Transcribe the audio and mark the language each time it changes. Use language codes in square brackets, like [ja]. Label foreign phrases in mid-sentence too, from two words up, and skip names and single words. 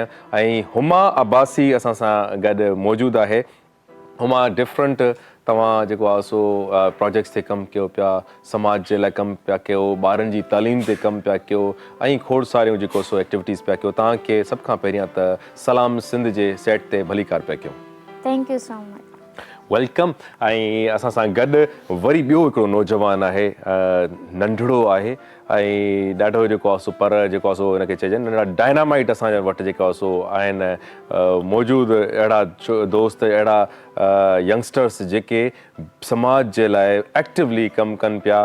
[sd] ऐं हुमा अब्बासी असां सां गॾु मौजूदु आहे। हुमा डिफरेंट तव्हां जेको आहे सो प्रोजेक्ट्स ते कमु कयो पिया, समाज जे लाइ कमु पिया कयो, ॿारनि जी तालीम ते कमु पिया कयो, ऐं खोड़ सारियूं जेको सो एक्टिविटीज़ पिया कयो। तव्हांखे सभ खां पहिरियां त सलाम सिंध जे सेट ते भली कार पिया कयो। [en] Thank you so much. [sd] वेलकम। ऐं असां सां गॾु वरी ॿियो हिकिड़ो नौजवान आहे, नंढिड़ो आहे ऐं ॾाढो जेको आहे सो पर जेको आहे सो हिनखे चइजे नंढड़ा डायनामाइट असांजे वटि जेको आहे सो आहिनि मौजूदु, अहिड़ा दोस्त, अहिड़ा यंगस्टर्स जेके समाज जे लाइ एक्टिवली कमु कनि पिया।